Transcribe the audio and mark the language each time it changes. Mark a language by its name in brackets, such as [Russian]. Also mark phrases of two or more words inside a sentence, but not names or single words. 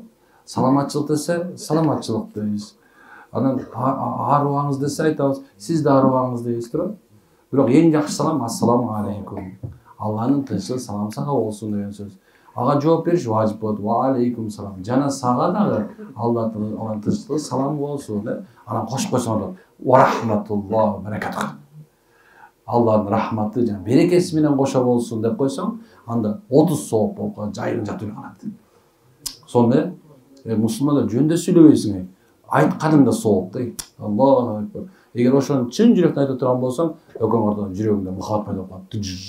[Kyrgyz] Саламатчылык десе, саламатчылык дейбиз. Анан аарыбаңыз десе айтабыз, сиз да аарыбаңыз дейбиз, туурабы? Бирок эң жакшы салам [Arabic] السلام عليكم. [Kyrgyz] Алланын тынччылыгы салам сага болсун деген сөз. Ага жооп бериш важип болот. [Arabic] وعليكم السلام. [Kyrgyz] Жана сага дагы Алланын тынччылыгы салам болсун деп. Анан кошуп койсоң да [Arabic] ورحمة الله وبركاته. [Kyrgyz] Алланын рахматы жана берекеси менен кошо болсун деп койсоң, анда 30 сооп болуп калат, жайын жатып калат. Сонда мусулмандар жөндө сүйлөбөйсүң. Айтканыңда сооп да. [Arabic] الله أكبر. [Kyrgyz] Эгер ошону чын жүрөктөн айтып турган болсоң, өкөң ордон жүрөгүңдө махабат пайда болуп калат.